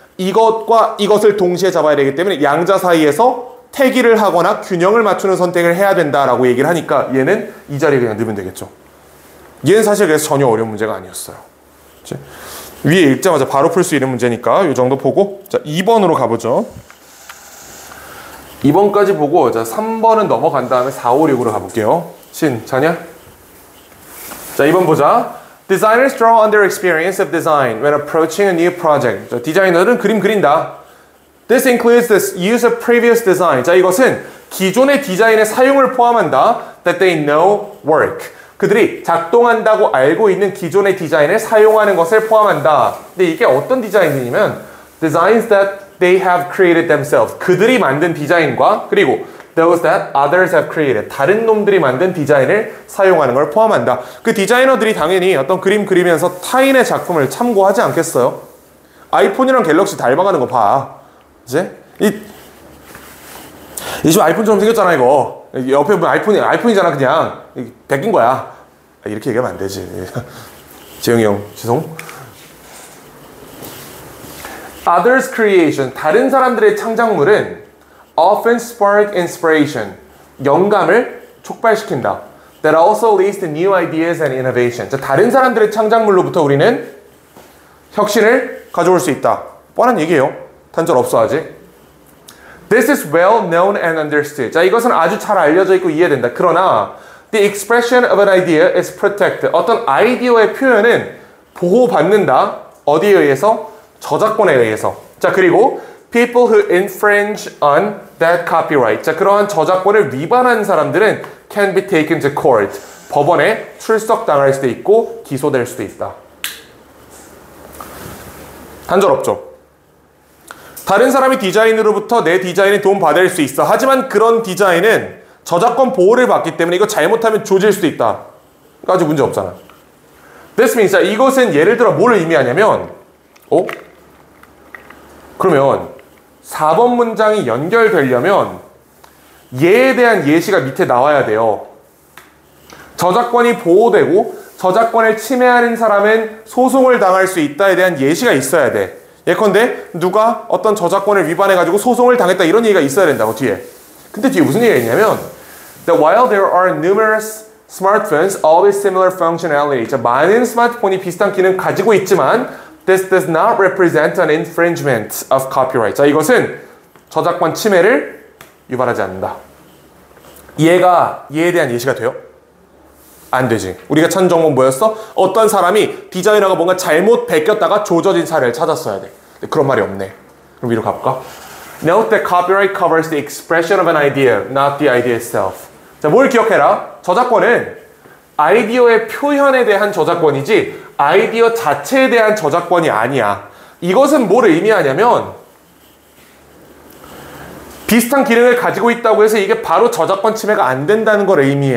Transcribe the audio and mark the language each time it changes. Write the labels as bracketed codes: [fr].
[ko] 이것과 이것을 동시에 잡아야 되기 때문에 양자 사이에서 태기를 하거나 균형을 맞추는 선택을 해야 된다라고 얘기를 하니까 얘는 이 자리에 그냥 넣으면 되겠죠. 얘는 사실 그래서 전혀 어려운 문제가 아니었어요. 그치? 위에 읽자마자 바로 풀 수 있는 문제니까 이 정도 보고 자 2번으로 가보죠. 2번까지 보고 자 3번은 넘어간 다음에 4, 5, 6으로 가볼게요. 신, 자냐? 자 2번 보자. [en] Designers draw on their experience of design when approaching a new project. [ko] 자, 디자이너들은 그림 그린다. [en] This includes the use of previous design. [ko] 자, 이것은 기존의 디자인의 사용을 포함한다. [en] That they know work. [ko] 그들이 작동한다고 알고 있는 기존의 디자인을 사용하는 것을 포함한다. 근데 이게 어떤 디자인이냐면 [en] designs that they have created themselves. [ko] 그들이 만든 디자인과 그리고 [en] those that others have created. [ko] 다른 놈들이 만든 디자인을 사용하는 걸 포함한다. 그 디자이너들이 당연히 어떤 그림 그리면서 타인의 작품을 참고하지 않겠어요? 아이폰이랑 갤럭시 닮아가는 거 봐. 이제 이 지금 아이폰처럼 생겼잖아 이거. 옆에 보면 아이폰이잖아 그냥. 베낀 거야. 이렇게 얘기하면 안 되지. 재영이 형 죄송. [en] Others creation. [ko] 다른 사람들의 창작물은 [en] often spark inspiration. [ko] 영감을 촉발시킨다. [en] That also leads to new ideas and innovation. [ko] 자, 다른 사람들의 창작물로부터 우리는 혁신을 가져올 수 있다. 뻔한 얘기예요. 단절 없어 아직. [en] This is well known and understood. [ko] 자, 이것은 아주 잘 알려져 있고 이해된다. 그러나 [en] the expression of an idea is protected. [ko] 어떤 아이디어의 표현은 보호받는다. 어디에 의해서? 저작권에 의해서. 자, 그리고 [en] people who infringe on that copyright. [ko] 자, 그러한 저작권을 위반한 사람들은 [en] can be taken to court. [ko] 법원에 출석당할 수도 있고 기소될 수도 있다. 단절 없죠. 다른 사람이 디자인으로부터 내 디자인에 도움 받을 수 있어. 하지만 그런 디자인은 저작권 보호를 받기 때문에 이거 잘못하면 조질 수도 있다. 아주 문제 없잖아. [en] This means, [ko] 자, 이것은 예를 들어 뭘 의미하냐면 그러면 4번 문장이 연결되려면 얘에 대한 예시가 밑에 나와야 돼요. 저작권이 보호되고 저작권을 침해하는 사람은 소송을 당할 수 있다에 대한 예시가 있어야 돼. 예컨대 누가 어떤 저작권을 위반해가지고 소송을 당했다 이런 얘기가 있어야 된다고 뒤에. 근데 뒤에 무슨 얘기가 있냐면 [en] that while there are numerous smartphones all with similar functionality. [ko] 자, 많은 스마트폰이 비슷한 기능 가지고 있지만 [en] this does not represent an infringement of copyright. [ko] 자, 이것은 저작권 침해를 유발하지 않는다. 얘가 얘에 대한 예시가 돼요? 안 되지. 우리가 찾은 정보는 뭐였어? 어떤 사람이 디자이너가 뭔가 잘못 베꼈다가 조져진 사례를 찾았어야 돼. 근데 그런 말이 없네. 그럼 위로 가볼까? [en] Note that copyright covers the expression of an idea, not the idea itself. [ko] 자, 뭘 기억해라? 저작권은 아이디어의 표현에 대한 저작권이지 아이디어 자체에 대한 저작권이 아니야. 이것은 뭘 의미하냐면 비슷한 기능을 가지고 있다고 해서 이게 바로 저작권 침해가 안 된다는 걸 의미해.